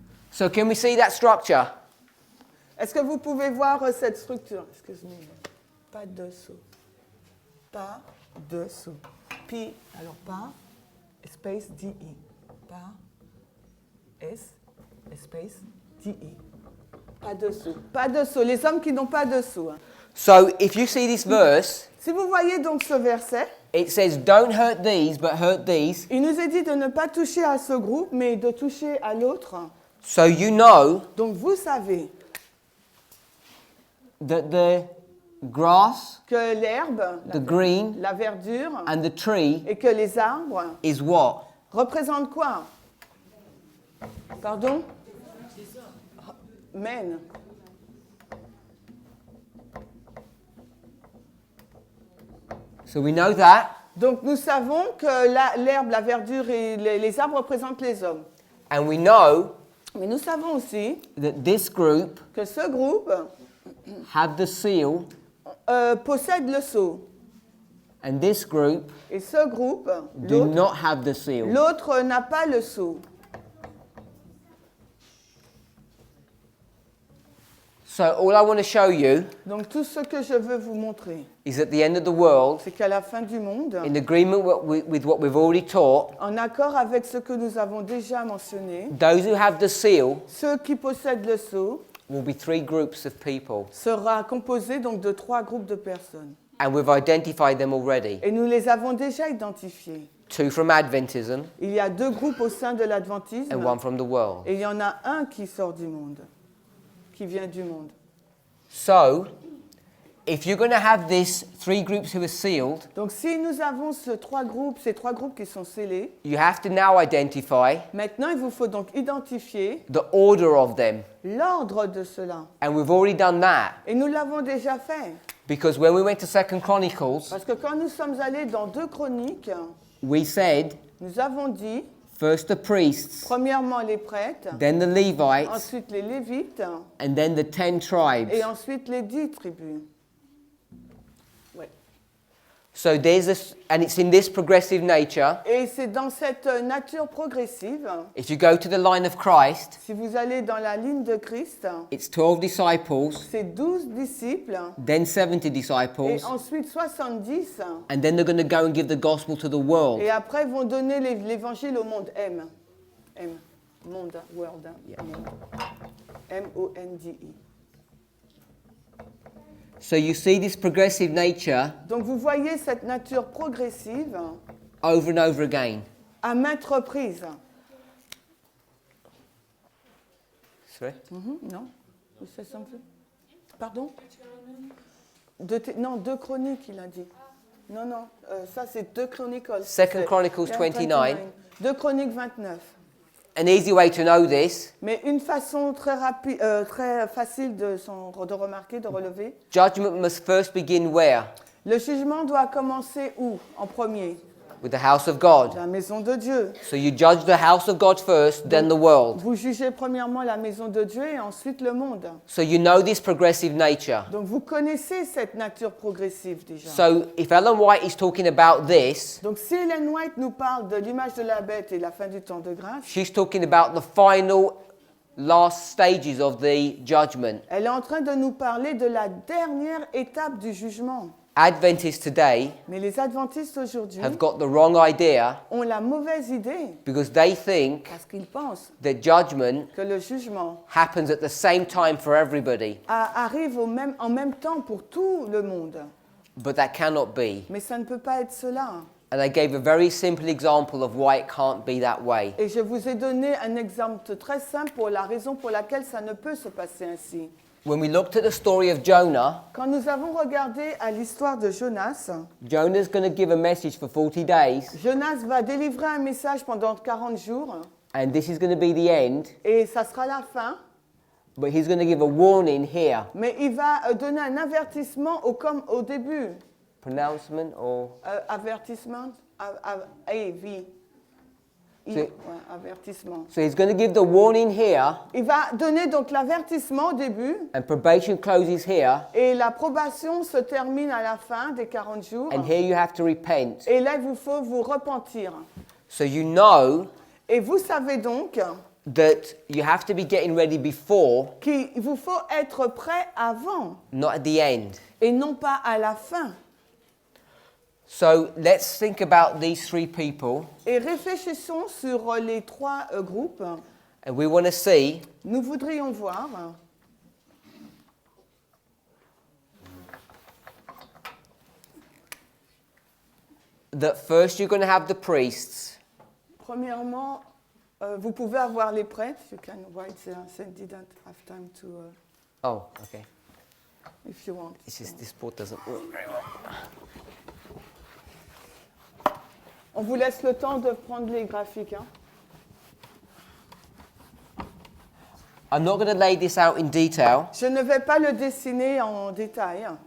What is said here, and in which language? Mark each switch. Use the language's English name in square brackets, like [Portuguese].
[English] So can we see that structure? [French] Est-ce que vous pouvez voir cette structure? Excuse-moi. Pas de saut. Pas de saut. P, alors pas, espace, D-E. Pas, S, espace, D-E. Pas de saut. Pas de saut. Les hommes qui n'ont pas de saut. Hein. [English] So if you see this verse, [French] Si vous voyez donc ce verset, [English] it says, don't hurt these, but hurt these. [French] il nous est dit de ne pas toucher à ce groupe, mais de toucher à l'autre. [English] So you know [French] Donc vous savez [English] that the grass, [French] que l'herbe, [English] the green, [French] la verdure [English] and the tree [French] et que les arbres [English] is what? [French] représentent quoi? Pardon? [English] Men. So we know that. [French] Donc nous savons que l'herbe, la verdure et les arbres représentent les hommes. [English] And we know [French] Mais nous savons aussi [English] that this group [French] que ce groupe [English] have the seal, [French] possède le sceau. [English] and this group [French] Et ce groupe, [English] do not have the seal. [French] l'autre n'a pas le sceau. [English] So all I want to show you [French] Donc tout ce que je veux vous montrer, [English] is at the end of the world, [French] c'est qu'à la fin du monde, [English] in agreement with what we've already taught, [French] en accord avec ce que nous avons déjà mentionné, [English] those who have the seal [French] ceux qui possèdent le sceau [English] will be 3 groups of people. [French] sera composé donc de 3 groupes de personnes. [English] And we've identified them already. [French] Et nous les avons déjà identifiés. [English] 2 from Adventism [French] Il y a 2 groupes au sein de l'adventisme [English] and 1 from the world. [French] et il y en a un qui sort du monde, qui vient du monde. [English] So, if you're going to have these 3 groups who are sealed, [French] Donc si nous avons ces 3 groupes qui sont scellés, [English] you have to now identify [French] maintenant il vous faut donc identifier [English] the order of them. [French] l'ordre de cela. [English] And we've already done that. [French] Et nous l'avons déjà fait. [English] Because when we went to 2 Chronicles, [French] Parce que quand nous sommes allés dans 2 Chroniques, [English] we said, [French] nous avons dit, [English] first the priests, [French] premièrement les prêtres, [English] then the Levites, [French] ensuite les Lévites, [English] and then the 10 tribes. [French] et ensuite les 10 tribus. Ouais. [English] So there's this, and it's in this progressive nature. [French] Et c'est dans cette nature progressive, [English] If you go to the line of Christ, [French] si vous allez dans la ligne de Christ, [English] it's 12 disciples, [French] c'est 12 disciples, [English] then 70 [French] et [English] disciples, [French] ensuite 70, [English] and then they're going to go and give the gospel to the world. [French] et après ils vont donner l'évangile au monde. M. Monde, [English] world, [French] monde. M-O-N-D-E. [English] So you see this progressive nature [French] Donc vous voyez cette nature progressive [English] over and over again. [French] à maintes reprises. [English] Sorry? [French] Non? Vous savez [English] something? [French] Pardon? Non, 2 Chroniques, il a dit. Non, ça c'est 2 Chronicles. [English] 2 Chronicles 29. [French] 2 Chroniques 29. [English] An easy way to know this, [French] Mais une façon très facile de remarquer, de relever. [English] judgment must first begin where? [French] Le jugement doit commencer où? En premier? [English] With the house of God. [French] La maison de Dieu. [English] So you judge the house of God first, then the world. [French] Vous jugez premièrement la maison de Dieu et ensuite le monde. [English] So you know this progressive nature. [French] Donc vous connaissez cette nature progressive déjà. [English] So if Ellen White is talking about this, [French] Donc si Ellen White nous parle de l'image de la bête et la fin du temps de grâce, [English] she's talking about the final last stages of the judgment. [French] elle est en train de nous parler de la dernière étape du jugement. [English] Adventists today [French] Mais les adventistes aujourd'hui [English] have got the wrong idea [French] ont la mauvaise idée [English] because they think [French] parce qu'ils pensent [English] that judgment [French] que le jugement [English] happens at the same time for everybody. [French] arrive en même temps pour tout le monde. [English] But that cannot be. [French] Mais ça ne peut pas être cela. [English] And I gave a very simple example of why it can't be that way. [French] Et je vous ai donné un exemple très simple pour la raison pour laquelle ça ne peut se passer ainsi. [English] When we looked at the story of Jonah, [French] Quand nous avons regardé à l'histoire de Jonas, [English] Jonah's going to give a message for 40 days, [French] Jonas va délivrer un message pendant 40 jours [English] and this is going to be the end, [French] et ça sera la fin. [English] but he's going to give a warning here. [French] Mais il va donner un avertissement au début. [English] Pronouncement or... [French] Avertissement, A-V. C'est- Avertissement. [English] So he's going to give the warning here, [French] Il va donner donc l'avertissement au début [English] and probation closes here, [French] et la probation se termine à la fin des 40 jours. [English] and here you have to repent. [French] Et là, il vous faut vous repentir. [English] So you know [French] Et vous savez donc [English] that you have to be getting ready before, [French] qu'il vous faut être prêt avant [English] not at the end. [French] et non pas à la fin. [English] So let's think about these three people, [French] Et réfléchissons sur les trois groupes. [English] and we want to see [French] Nous voudrions voir [English] that first you're going to have the priests, [French] premièrement, vous pouvez avoir les prêtres. [English] You can write there. I didn't have time to, oh, okay, if you want. it's just this board doesn't work very well. [French] On vous laisse le temps de prendre les graphiques. Hein. [English] I'm not going to lay this out in detail, [French] Je ne vais pas le dessiner en détail,